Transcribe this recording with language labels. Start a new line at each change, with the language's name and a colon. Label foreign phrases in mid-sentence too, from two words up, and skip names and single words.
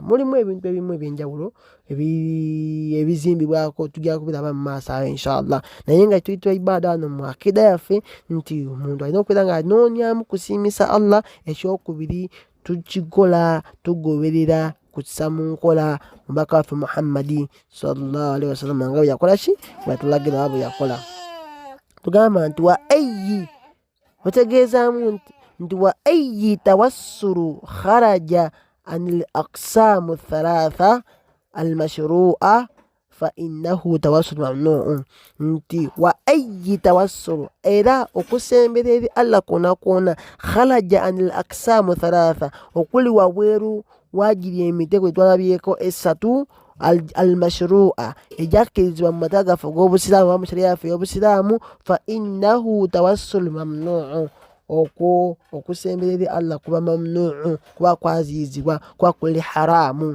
Ganda: Mulimu ebintu ebimu ebyenjawulo ebizimbibwako, tujja kubiraba mu maaso awo inshallah. Naye nga tuyitibwa ibaada wano mu akida yaffe nti omuntu alina okubeera nga anoonyamu kusiimisa Allah. Ekyokubiri tukikola tugoberera kukisa mu nkola mubaka waffe Muhammadi
Arabic: صلى الله عليه وسلم
Ganda: nga bwe yakola ki, bwe yatulagira bwe yakola. Tugamba nti
Arabic: وأي,
Ganda: otegeezaamu nti
Arabic: وأي توسل خرج عن الأقسام الثلاثة المشروعة فإنه توسل ممنوع.
Ganda: Nti
Arabic: وأي توسل,
Ganda: era okusembera eri Allah kwona kwona,
Arabic: خرج عن الأقسام الثلاثة,
Ganda: okuli wabweru wagiri emitego twalabyeko essatu, al-mashru'a ejakkirizibwa mu mata gaffe g'obusiraamu oba mu sharia yaffe y'obusiraamu,
Arabic: فإنه توسل ممنوع,
Ganda: okwo okusemberera Allah kuba mamnu'u, kuba kwazizibwa, kuba kuli haramu.